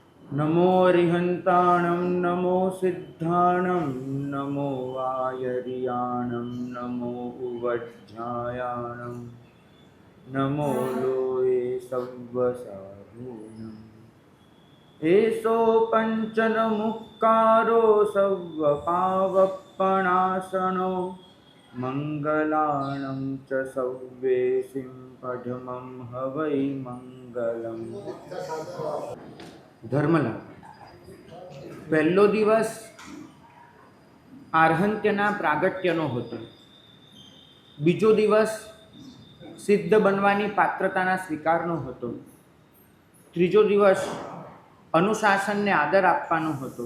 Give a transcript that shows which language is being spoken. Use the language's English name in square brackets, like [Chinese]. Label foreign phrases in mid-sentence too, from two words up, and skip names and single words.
[Ardhamāgadhī Prākrit] नमो अरिहन्ताणं नमो सिद्धाणं नमो वायर्याणं नमो उवज्झायाणं नमो लोये सव्वसाधूनम् एषो पञ्चनमुक्कारो सव्वपावपणासनो मंगलाणं च सव्वेसिं पठमं हवै मंगलम्। [Gujarati] ધર્મલાભ પહેલો દિવસ આર્હંત્યના પ્રાગટ્યનો હતો. બીજો દિવસ સિદ્ધ બનવાની પાત્રતાના સ્વીકારનો હતો. ત્રીજો દિવસ અનુશાસનને આદર આપવાનો હતો.